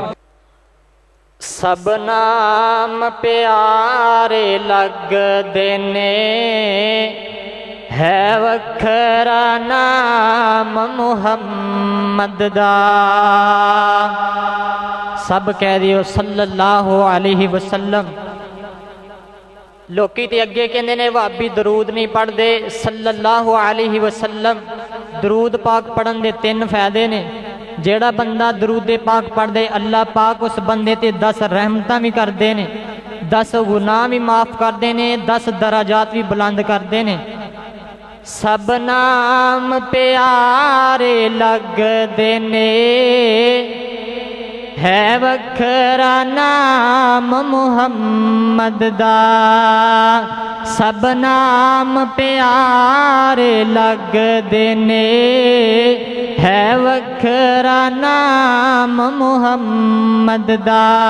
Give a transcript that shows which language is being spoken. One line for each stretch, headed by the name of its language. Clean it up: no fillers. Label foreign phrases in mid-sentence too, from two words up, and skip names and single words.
Punjabi: سب نام پیارے لگدے نے ہے وکھرا نام محمد دا. سب کہہ دیو
Arabic: صلى الله عليه وسلم.
Punjabi: لوکی تے اگے کہندے نے بھابی درود نہیں پڑھتے.
Arabic: صلى الله عليه وسلم
Punjabi: درود پاک پڑھن دے 3 فائدے نے. جیہڑا بندہ درود پاک پڑھدے اللہ پاک اس بندے تے 10 رحمتاں بھی کردے نے، 10 گناہ بھی معاف کردے نے، 10 درجات بھی بلند کردے نے. سب نام پیارے لگدے نے ہے وکھرا نام محمد دا سب نام پیارے لگدے نے ہے وکھرا نام محمد دا